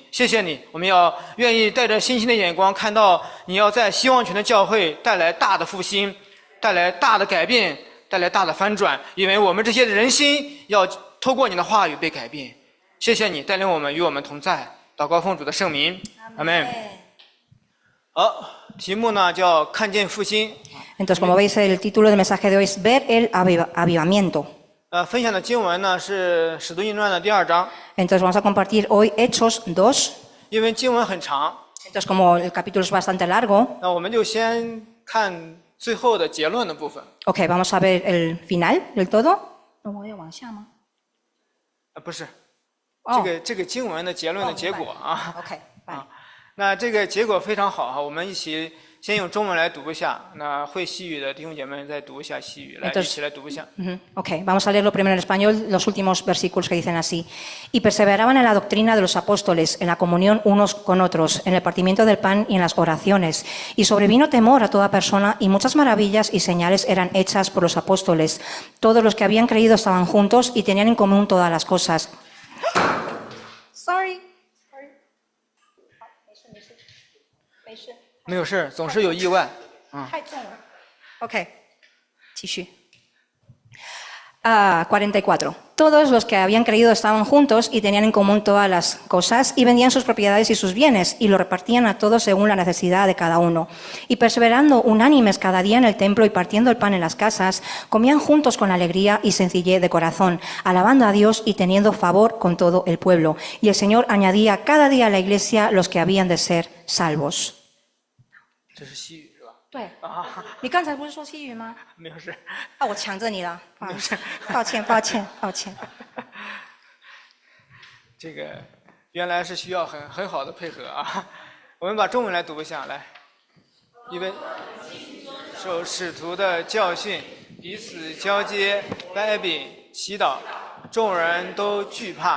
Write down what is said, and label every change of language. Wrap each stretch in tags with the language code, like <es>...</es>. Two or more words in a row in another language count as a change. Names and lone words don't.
<zh>谢谢你，我们要愿意带着信心的眼光，看到你要在希望泉的教会带来大的复兴，带来大的改变，带来大的翻转，因为我们这些人心要透过你的话语被改变。谢谢你带领我们，与我们同在。祷告奉主的圣名，阿门。好，题目呢叫看见复兴。</zh> <es>Entonces, como veis, el título del mensaje de hoy es Ver el avivamiento.</es> <zh>分享的经文呢是《使徒行传》的第2章，</zh> <es>Entonces, vamos a compartir hoy Hechos 2.</es> <zh>因为经文很长，</zh> <es>Entonces, como el capítulo es bastante largo,</es> <zh>那我们就先看最后的结论的部分。</zh> <es>ok, vamos a ver el final del todo. ¿No voy a avanzar más?</es> <zh>不是，哦这个经文的结论的结果啊。</zh> <es>Ok, vale.</es> <zh>那这个结果非常好哈，我们一起先用中文来读一下，那会西语的弟兄姐妹再读一下西语，来一起来读一下。</zh> <es>Ok, vamos a leerlo primero en español, los últimos versículos que dicen así. Y perseveraban en la doctrina de los apóstoles, en la comunión unos con otros, en el partimiento del pan y en las oraciones. Y sobrevino temor a toda persona, y muchas maravillas y señales eran hechas por los apóstoles. Todos los que habían creído estaban juntos y tenían en común todas las cosas. Sorry.</es> <zh>没有事，总是有意外。太重了。Ok, 继续。44. Todos los que habían creído estaban juntos y tenían en común todas las cosas y vendían sus propiedades y sus bienes y lo repartían a todos según la necesidad de cada uno. Y perseverando unánimes cada día en el templo y partiendo el pan en las casas, comían juntos con alegría y sencillez de corazón, alabando a Dios y teniendo favor con todo el pueblo. Y el Señor añadía cada día a la iglesia los que habían de ser salvos. 这是西语是吧？对，你刚才不是说西语吗？没有事。我抢着你了，抱歉，抱歉，抱歉。这个原来是需要很好的配合啊。我们把中文来读一下，来，因为受使徒的教训，彼此交接，掰饼，祈祷，众人都惧怕。</zh>